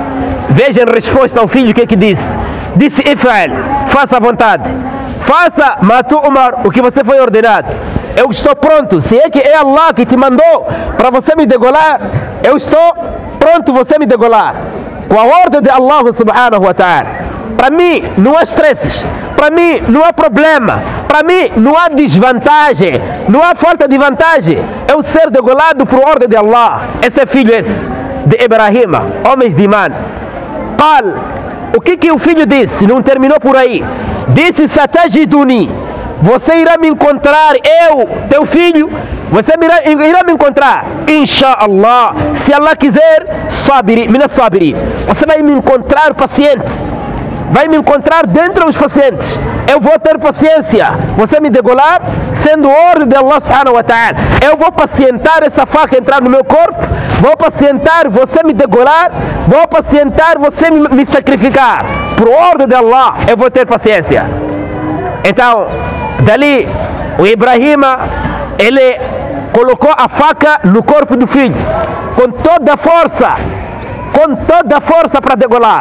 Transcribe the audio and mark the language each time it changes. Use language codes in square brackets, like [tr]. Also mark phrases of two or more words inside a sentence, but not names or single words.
[pt] Veja em resposta ao filho o que disse. Disse: If'al, faça a vontade, faça [ar] ما تؤمر, [pt] o que você foi ordenado. Eu estou pronto. Se é que é Allah que te mandou para você me degolar, eu estou pronto você me degolar, com a ordem de Allah [ar] سبحانه وتعالى. [pt] Para mim não há estresses, para mim não há problema, para mim não há desvantagem, não há falta de vantagem eu ser degolado por ordem de Allah. Esse é filho de Ibrahim, homens de imã. Qal, o que o filho disse? Não terminou por aí. Disse: satajiduni, você irá me encontrar, eu, teu filho, você irá me encontrar, inshallah, se Allah quiser, [ar] الصابرين، من الصابرين, [pt] você vai me encontrar paciente, vai me encontrar dentro dos pacientes. Eu vou ter paciência, você me degolar, sendo ordem de Allah [ar] سبحانه وتعالى. [pt] Eu vou pacientar essa faca entrar no meu corpo, vou pacientar você me degolar, vou pacientar você me sacrificar, por ordem de Allah, eu vou ter paciência. Então, dali, o Ibrahim, ele colocou a faca no corpo do filho, com toda a força para degolar.